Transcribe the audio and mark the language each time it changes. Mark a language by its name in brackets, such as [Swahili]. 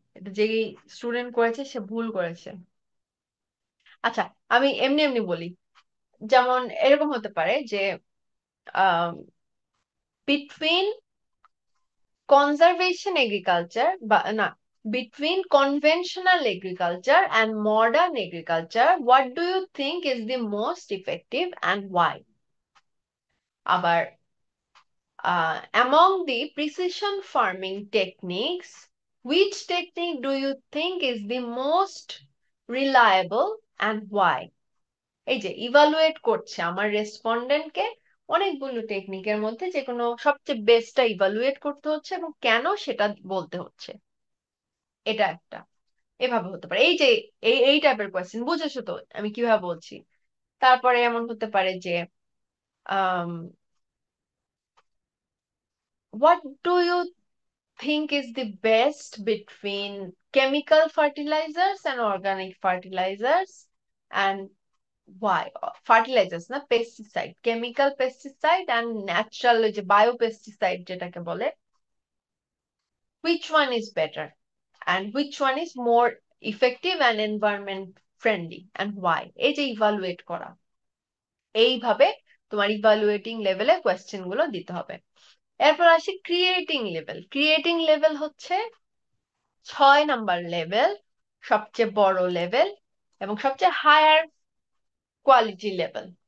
[Bangla] এটা যে স্টুডেন্ট করেছে সে ভুল করেছে। আচ্ছা, আমি এমনি এমনি বলি, যেমন এরকম হতে পারে যে বিটুইন কনজারভেশন এগ্রিকালচার বা না, [English] Between conventional agriculture and modern agriculture what do you think is the most effective and why? [Bangla] আবার [English] among the precision farming techniques, which technique do you think is the most reliable and why? [Bangla] এই যে evaluate করছে আমার রেসপন্ডেন্টকে অনেকগুলো টেকনিকের মধ্যে যে কোনো সবচেয়ে বেস্টটা ইভালুয়েট করতে হচ্ছে এবং কেন সেটা বলতে হচ্ছে। এটা একটা এভাবে হতে পারে। এই যে এই টাইপের কোয়েশ্চেন বুঝেছো তো আমি কিভাবে বলছি? তারপরে এমন হতে পারে যে আহ [English] what do you think is the best between chemical fertilizers and organic fertilizers, and why? Fertilizers [Bangla] না, [English] pesticide, chemical pesticide and natural [Bangla] ওই যে [English] biopesticide [Bangla] যেটাকে বলে, [English] which one is better and which one is more effective and environment friendly and why? [Bangla] এই যে evaluate করা, এইভাবে তোমার ইভালুয়েটিং লেভেলে কোয়েশ্চেন গুলো দিতে হবে। এরপর আসি ক্রিয়েটিং লেভেল। ক্রিয়েটিং লেভেল হচ্ছে 6 নাম্বার লেভেল, সবচেয়ে বড় লেভেল এবং সবচেয়ে হায়ার কোয়ালিটি লেভেল।